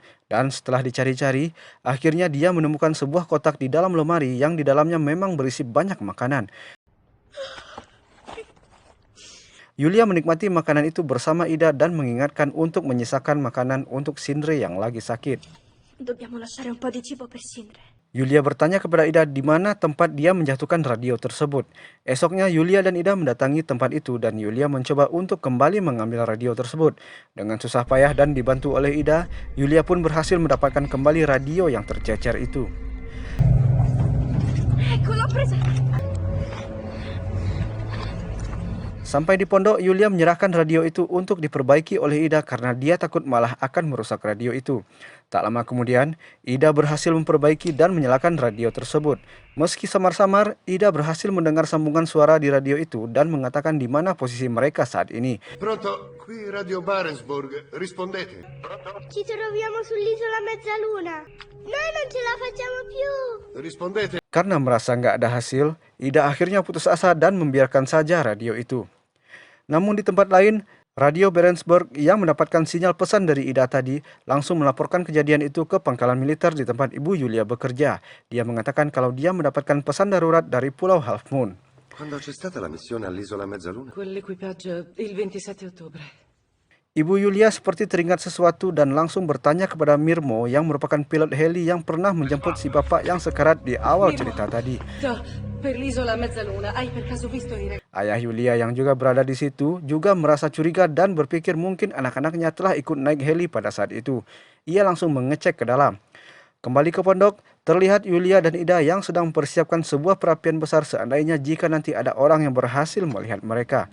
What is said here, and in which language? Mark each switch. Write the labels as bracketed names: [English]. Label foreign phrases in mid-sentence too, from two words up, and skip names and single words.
[Indonesian] Dan setelah dicari-cari, akhirnya dia menemukan sebuah kotak di dalam lemari yang di dalamnya memang berisi banyak makanan. Yulia menikmati makanan itu bersama Ida dan mengingatkan untuk menyisakan makanan untuk Sindre yang lagi sakit. [Italian] Dobbiamo lasciare un po' di cibo per Sindre. [Indonesian] Yulia bertanya kepada Ida di mana tempat dia menjatuhkan radio tersebut. Esoknya Yulia dan Ida mendatangi tempat itu dan Yulia mencoba untuk kembali mengambil radio tersebut. Dengan susah payah dan dibantu oleh Ida, Yulia pun berhasil mendapatkan kembali radio yang tercecer itu. [Italian] Ecco, l'ho presa! [Indonesian] Sampai di pondok, Yulia menyerahkan radio itu untuk diperbaiki oleh Ida karena dia takut malah akan merusak radio itu. Tak lama kemudian, Ida berhasil memperbaiki dan menyalakan radio tersebut. Meski samar-samar, Ida berhasil mendengar sambungan suara di radio itu dan mengatakan di mana posisi mereka saat ini. [Italian] Pronto, qui Radio Barentsburg, rispondete. Ci troviamo sull'isola Mezzaluna. Noi non ce la facciamo più. Rispondete. [Indonesian] Karena merasa nggak ada hasil, Ida akhirnya putus asa dan membiarkan saja radio itu. Namun di tempat lain, Radio Barentsburg yang mendapatkan sinyal pesan dari Ida tadi langsung melaporkan kejadian itu ke pangkalan militer di tempat Ibu Yulia bekerja. Dia mengatakan kalau dia mendapatkan pesan darurat dari Pulau Half Moon. [Italian] Quando c'è stata la missione all'isola Mezzaluna? Quell'equipaggio il 27 ottobre. [Indonesian] Ibu Yulia seperti teringat sesuatu dan langsung bertanya kepada Mirmo yang merupakan pilot heli yang pernah menjemput si bapak yang sekarat di awal cerita tadi. [Italian] Per l'isola Mezzaluna, hai per caso visto i ragazzi? [Indonesian] Ayah Yulia yang juga berada di situ juga merasa curiga dan berpikir mungkin anak-anaknya telah ikut naik heli pada saat itu. Ia langsung mengecek ke dalam. Kembali ke pondok, terlihat Yulia dan Ida yang sedang mempersiapkan sebuah perapian besar seandainya jika nanti ada orang yang berhasil melihat mereka.